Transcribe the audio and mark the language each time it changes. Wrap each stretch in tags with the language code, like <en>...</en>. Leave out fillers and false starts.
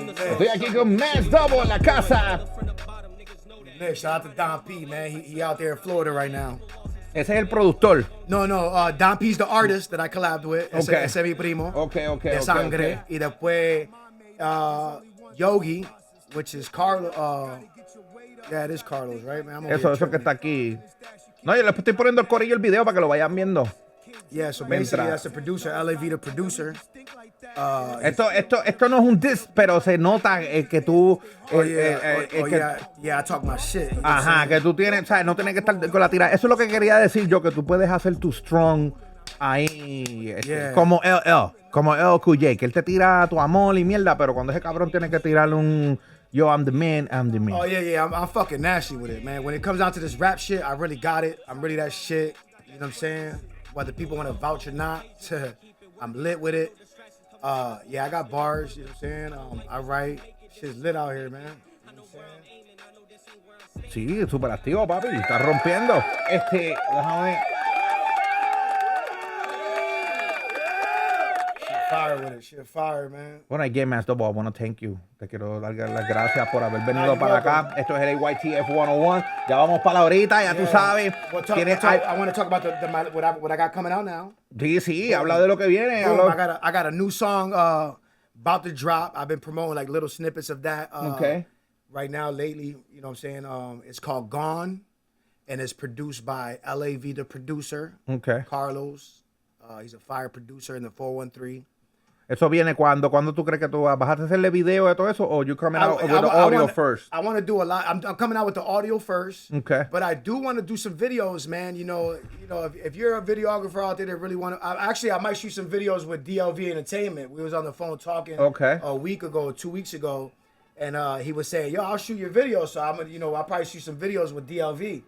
<es>Estoy aquí con Mass Double en la casa.</es> <en>Shout out to Don P, man. He out there in Florida right now.</en> <es>Ese es el productor.</es> <en>No, Don P's the artist that I collabed with. Okay.</en> <es>Ese es mi primo.</es> <en>Okay.</en> <es>De sangre. Y después Yogi,</es> <en>which is Carlos. Yeah, it is Carlos, right, man?</en> <es>Eso que está aquí. No, yo le estoy poniendo el corillo el video para que lo vayan viendo.</es> <en>Yeah, so basically that's the producer, LAV the producer.</en> <es>Esto no es un diss, pero se nota que tú...</es> <en>I talk my shit.</en> <es>Ajá, que tú tienes, ¿sabes? No tienes que estar con la tira. Eso es lo que quería decir yo, que tú puedes hacer tu strong ahí, como LQJ, que él te tira tu amor y mierda, pero cuando ese cabrón tiene que tirarle un...</es> <en>Yo, I'm the man. Oh, yeah, I'm fucking nasty with it, man. When it comes down to this rap shit, I really got it. I'm really that shit. You know what I'm saying? Whether people want to vouch or not, I'm lit with it. Yeah, I got bars, you know what I'm saying? I write. Shit's lit out here, man. You know what I'm saying?</en> <es>Sí, súper activo, papi. Está rompiendo. Déjame...</es> <en>Fire with it, shit fire, man. Bueno, again, Mass Double, I want to thank you.</en> <es>Te quiero dar las gracias por haber venido para acá. Esto es el AYTF 101. Ya vamos para la horita, ya tú sabes.</es> <en>I want to talk about what I got coming out now.</en> <es>Sí, habla de lo que viene.</es> <en>I got a new song about to drop. I've been promoting like little snippets of that. Okay. Right now, lately, you know what I'm saying? It's called Gone, and it's produced by LAV, the producer. Okay. Carlos. He's a fire producer in the 413.</en> <es>¿Eso viene cuando? ¿Cuándo tú crees que tú vas a hacerle video de todo eso?</es> <en>¿O you coming out with the audio first? I want to do a lot. I'm coming out with the audio first. Okay. But I do want to do some videos, man. You know, if you're a videographer out there that really want to... I might shoot some videos with DLV Entertainment. We was on the phone talking a week ago, 2 weeks ago. And he was saying, yo, I'll shoot your videos. So I'm gonna, I'll probably shoot some videos with DLV.</en>